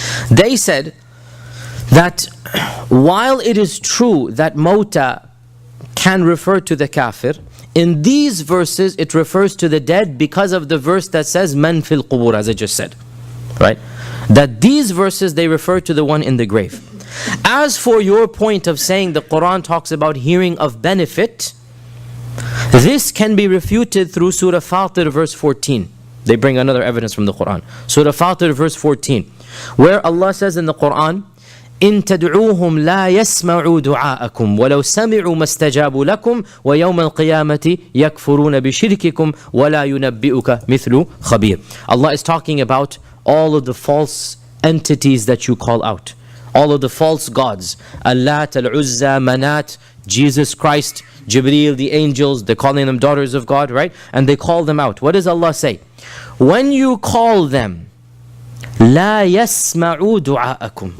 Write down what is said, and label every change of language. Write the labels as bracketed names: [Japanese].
[English] They said that while it is true that mawta can refer to the kafir, in these verses it refers to the dead because of the verse that says man fil qubur, as I just said, right? That these verses they refer to the one in the grave. As for your point of saying the Quran talks about hearing of benefit, this can be refuted through Surah Fatir verse 14. They bring another evidence from the Quran. Surah Fatir verse 14, where Allah says in the Quran, [Arabic] إن تدعوهم لا يسمعوا دعاءكم ولو سمعوا ما استجابوا لكم ويوم القيامة يكفرون بشرككم ولا ينبئك مثل خبير. [English] Allah is talking about all of the false entities that you call out. All of the false gods. Allat, Al-Uzza, Manat, Jesus Christ, Jibreel, the angels, they're calling them daughters of God, right? And they call them out. What does Allah say? When you call them, [Arabic] لا يسمعوا دعاءكم.